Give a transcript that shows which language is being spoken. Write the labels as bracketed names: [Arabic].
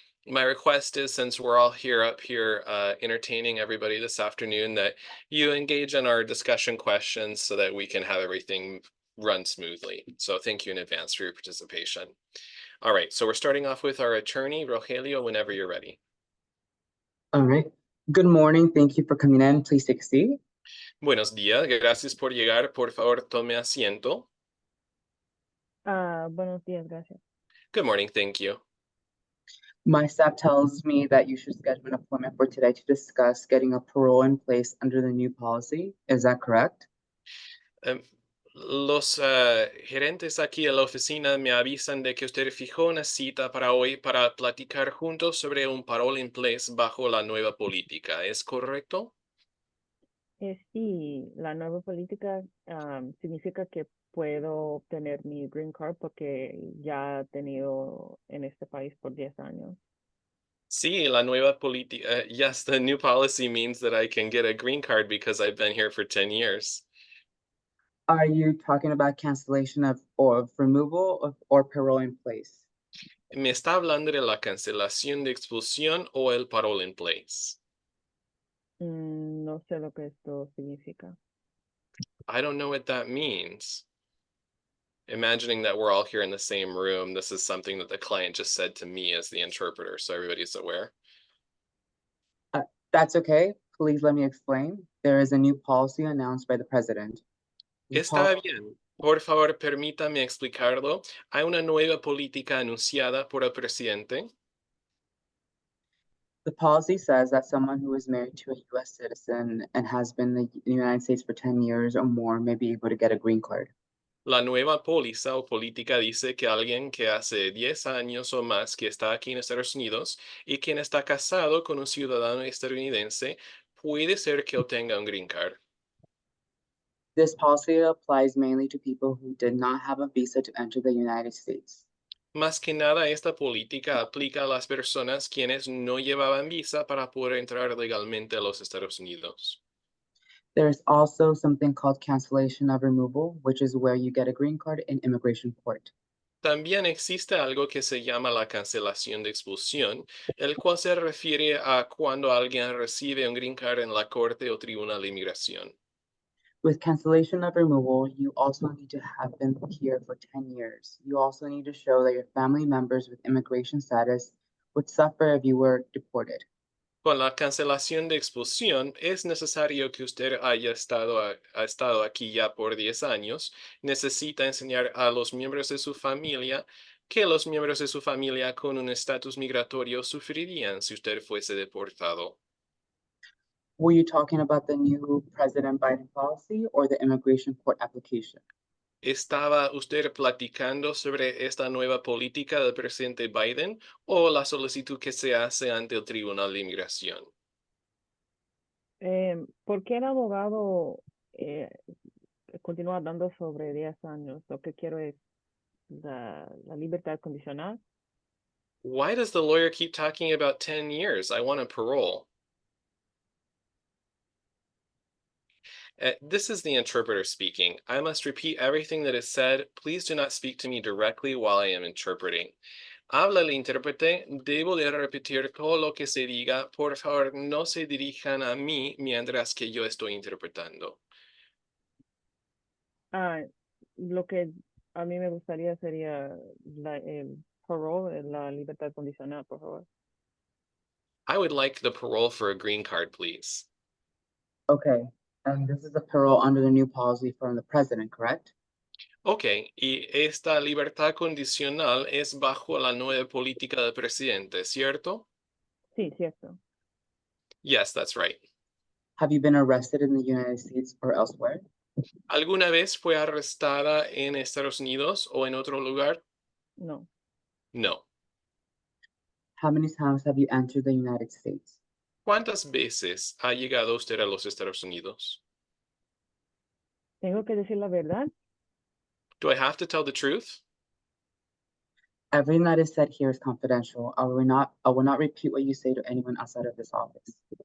[English] My request is, since we're all up here entertaining everybody this afternoon, that you engage in our discussion questions so that we can have everything run smoothly. So thank you in advance for your participation. All right, so we're starting off with our attorney, Rogelio, whenever you're ready. All right. Good morning. Thank you for coming in. Please take a seat. [Spanish] Buenos días, gracias por llegar. Por favor, tome asiento. Buenos días, gracias. [English] Good morning, thank you. My staff tells me that you should schedule an appointment for today to discuss getting a parole in place under the new policy. Is that correct? [Spanish] Los gerentes aquí en la oficina me avisan de que usted fijó una cita para hoy para platicar juntos sobre un parole in place bajo la nueva política. ¿Es correcto? Sí, la nueva política significa que puedo obtener mi green card porque ya he tenido en este país por 10 años. Sí, la nueva política. [English] Yes, the new policy means that I can get a green card because I've been here for 10 years. Are you talking about cancellation of removal or parole in place? [Spanish] ¿Me está hablando de la cancelación de expulsión o el parole in place? No sé lo que esto significa. [English] I don't know what that means. Imagining that we're all here in the same room, this is something that the client just said to me as the interpreter, so everybody's aware. That's okay. Please let me explain. There is a new policy announced by the president. [Spanish] Está bien. Por favor, permítame explicarlo. Hay una nueva política anunciada por el presidente. [English] The policy says that someone who is married to a U.S. citizen and has been in the United States for 10 years or more may be able to get a green card. [Spanish] La nueva póliza o política dice que alguien que hace 10 años o más que está aquí en Estados Unidos y quien está casado con un ciudadano estadounidense puede ser que obtenga un green card. [English] This policy applies mainly to people who did not have a visa to enter the United States. [Spanish] Más que nada, esta política aplica a las personas quienes no llevaban visa para poder entrar legalmente a los Estados Unidos. [English] There's also something called cancellation of removal, which is where you get a green card in immigration court. [Spanish] También existe algo que se llama la cancelación de expulsión, el cual se refiere a cuando alguien recibe un green card en la corte o tribunal de inmigración. [English] With cancellation of removal, you also need to have been here for 10 years. You also need to show that your family members with immigration status would suffer if you were deported. [Spanish] Con la cancelación de expulsión, es necesario que usted haya estado aquí ya por 10 años. Necesita enseñar a los miembros de su familia que los miembros de su familia con un estatus migratorio sufrirían si usted fuese deportado. [English] Were you talking about the new President Biden policy or the immigration court application? [Spanish] ¿Estaba usted platicando sobre esta nueva política del presidente Biden o la solicitud que se hace ante el Tribunal de Inmigración? ¿Por qué el abogado continúa hablando sobre 10 años? Lo que quiero es la libertad condicional. [English] Why does the lawyer keep talking about 10 years? I want a parole. This is the interpreter speaking. I must repeat everything that is said. Please do not speak to me directly while I am interpreting. [Spanish] Habla el intérprete. Debo de repetir todo lo que se diga. Por favor, no se dirijan a mí mientras que yo estoy interpretando. Lo que a mí me gustaría sería el parole, la libertad condicional, por favor. [English] I would like the parole for a green card, please. Okay, and this is a parole under the new policy from the president, correct? [Spanish] Okay, y esta libertad condicional es bajo la nueva política del presidente, ¿cierto? Sí, cierto. [English] Yes, that's right. Have you been arrested in the United States or elsewhere? [Spanish] ¿Alguna vez fue arrestada en Estados Unidos o en otro lugar? No. [English] No. How many times have you entered the United States? [Spanish] ¿Cuántas veces ha llegado usted a los Estados Unidos? ¿Tengo que decir la verdad? [English] Do I have to tell the truth? Everything that is said here is confidential. I will not repeat what you say to anyone outside of this office.